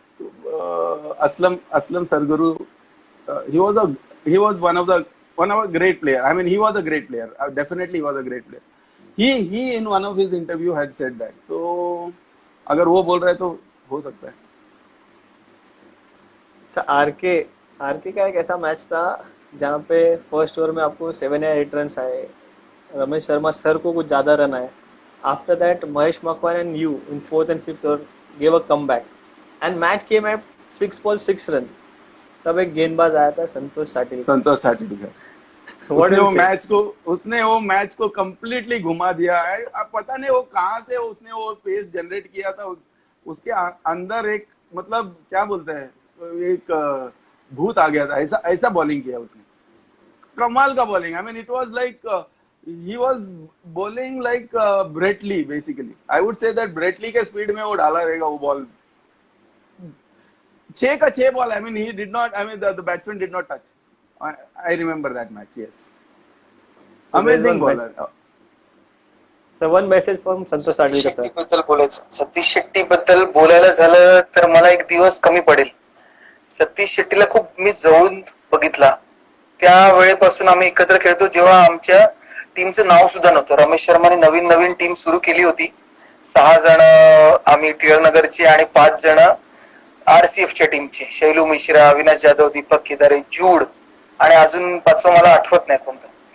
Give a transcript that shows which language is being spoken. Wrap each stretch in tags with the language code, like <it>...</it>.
<en>तो Aslam Sarguru, he was one of a great player. I mean, he was a great player. Definitely he was a great player. He in one of his interview had said that.</en> <hi>तो अगर वो बोल रहा है तो हो सकता है. सर आरके का एक ऐसा मैच था जहाँ पे फर्स्ट ओवर में आपको 7 या 8 रन आए, रमेश शर्मा सर को कुछ ज्यादा रन आए.</hi> <en>After that Mahesh Makwan and you in 4th and 5th over gave a comeback and match came at 6 ball 6 run.</en> <hi>तब एक गेंदबाज आया था संतोष साटिल. उसने वो मैच को कंप्लीटली घुमा दिया है. अब पता नहीं वो कहाँ से उसने वो पेस जनरेट किया था. उसके अंदर एक, मतलब क्या बोलते हैं, एक भूत आ गया था. ऐसा बॉलिंग किया उसने, कमाल का bowling.</hi> <en>I mean it was like he was bowling like Brett Lee basically.</en> <hi>I would say that Brett Lee के स्पीड में वो डाला रहेगा वो बॉल.</hi> <en>6 का 6 ball. I mean he did not, I mean the batsman did not touch. I remember that match. Yes, so amazing bowler. So one message from Santosh Satil sir.</en> <mr>बद्दल बोलायचं, सतीश शेट्टी बद्दल बोलायला झालं तर मला एक दिवस कमी पडेल. सतीश शेट्टीला खूप मी जवळून बघितला. त्या वेळेपासून आम्ही एकत्र खेळतो जेव्हा आमच्या टीमचं नाव सुद्धा नव्हतं. रमेश शर्माने नवीन टीम सुरू केली होती. 6 जण आम्ही टिळक नगरचे आणि 5 जण आरसीएफच्या टीमचे, शैलू मिश्रा, अविनाश जाधव, दीपक केदारे, जूड आणि अजून 5वं मला आठवत नाही कोणतं.</mr>